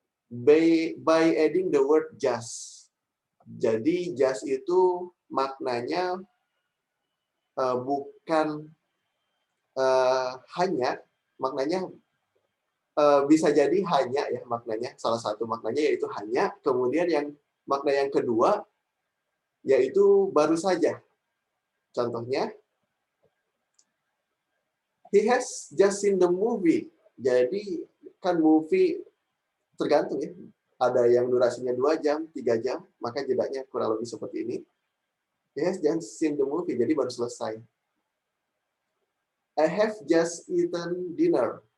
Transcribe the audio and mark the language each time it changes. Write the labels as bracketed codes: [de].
[en] By adding the word just. [id] Jadi just itu maknanya bukan hanya, maknanya bisa jadi hanya ya maknanya, salah satu maknanya yaitu hanya, kemudian yang makna yang kedua yaitu baru saja. Contohnya, [en] he has just seen the movie. [id] Jadi kan movie tergantung ya. Ada yang durasinya 2 jam, 3 jam, maka jedanya kurang lebih seperti ini. [en] He has just seen the movie, [id] jadi baru selesai. [en] I have just eaten dinner.